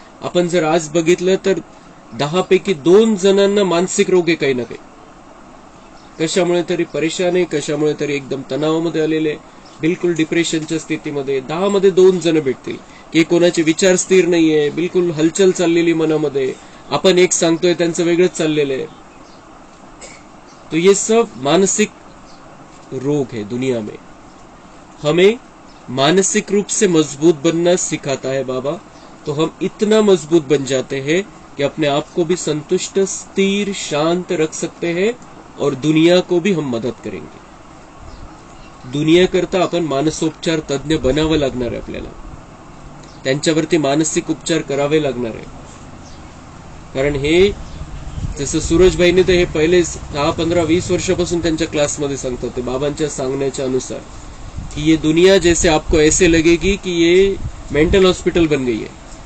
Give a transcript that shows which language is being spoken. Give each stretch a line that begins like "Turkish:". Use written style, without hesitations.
Marathi: आपण जर आज बघितलं तर 10 पैकी 2 जणांना मानसिक रोग आहे काही ना काही, कशामुळे तरी परेशान आहे, कशामुळे तरी एकदम तणावामध्ये आलेले, बिलकुल डिप्रेशनच्या स्थितीमध्ये 10 मध्ये 2 जण भेटतील की कोणाचे विचार स्थिर नाहीये, बिलकुल हलचल चाललेली मनामध्ये, आपण एक सांगतोय त्यांचं वेगळंच चाललेलं आहे.
Hindi: तो ये सब मानसिक रोग है दुनिया में. हमें मानसिक रूप से मजबूत बनना सिखाता है बाबा, तो हम इतना मजबूत बन जाते हैं कि अपने आप को भी संतुष्ट, स्थिर, शांत रख सकते हैं और दुनिया को भी हम मदद करेंगे.
Marathi: दुनिया करता आपण मानसोपचार तज्ञ बनावं लागणार आहे आपल्याला, त्यांच्यावरती मानसिक उपचार करावे लागणार आहे. कारण हे जसं सूरजभाईने तर हे पहिले 10, 15, 20 वर्षापासून त्यांच्या क्लासमध्ये सांगतात, ते बाबांच्या सांगण्याच्या अनुसार,
Hindi: कि ये दुनिया जैसे आपको ऐसे लगेगी कि ये मेंटल हॉस्पिटल बन गई है.